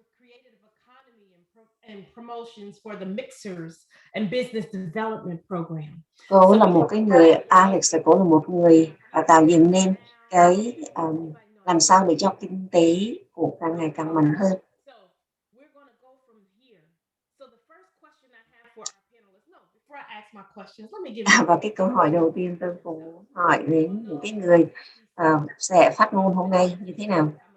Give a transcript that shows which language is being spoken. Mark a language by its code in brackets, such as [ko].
[en] creative economy and promotions for the mixers and business development program. [vi] Cô là một cái người, Alex là cô là một người tạo dựng nên cái làm sao để cho kinh tế của càng ngày càng mạnh hơn. [en] So we're going to go from here. So the first question I have for our panelists, no, before I ask my questions, let me give you. [vi] Và cái câu hỏi đầu tiên tôi cũng muốn hỏi đến những cái người sẽ phát ngôn hôm nay như thế nào.